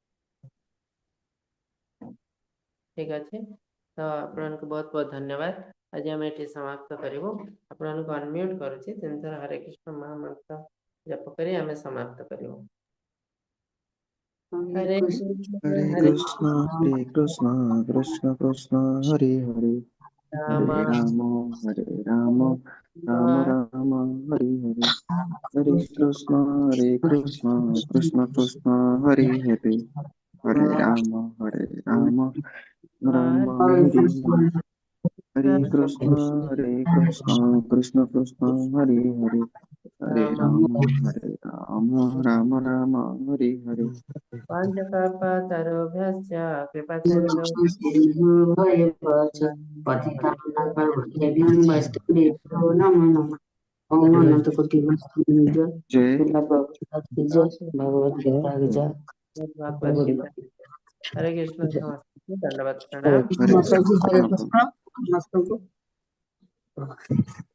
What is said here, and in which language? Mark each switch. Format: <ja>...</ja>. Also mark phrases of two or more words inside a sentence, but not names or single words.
<or>ଠିକ ଅଛି, ତ ଆପଣଙ୍କୁ ବହୁତ ବହୁତ ଧନ୍ୟବାଦ। ଆଜି ଆମେ ଏଠି ସମାପ୍ତ କରିବୁ। ଆପଣଙ୍କୁ ଅନମ୍ୟୁଟ କରୁଛି, ତିନିଥର ହରେ କୃଷ୍ଣ ମହାମନ୍ତ୍ର ଜପ କରି ଆମେ ସମାପ୍ତ କରିବୁ।</or> <sa>ହରେ ହରେ हरे ହରେ कृष्णा कृष्ण कृष्ण हरे हरे, ରାମ हरे राम राम राम हरे हरे, हरे कृष्ण कृष्ण कृष्ण हरे हरे, हरे राम राम हरे हरे, हरे कृष्ण कृष्ण कृष्ण हरे हरे, हरे ରାମ राम राम राम हरे हरे। ପାଞ୍ଚ कृपा सिंधु पतितानां पावनेभ्यो वैष्णवेभ्यो नमो नमः।</sa> <hi>ओम अनंत कोटि वैष्णव जय जय श्रीला प्रभुपाद की जय भगवत गीता की जय भगवत गीता। हरे कृष्ण नमस्ते, दंडवत हरे प्रणाम। कृष्ण। हरे माता जी हरे कृष्ण। कृष्ण। नमस्ते को</hi>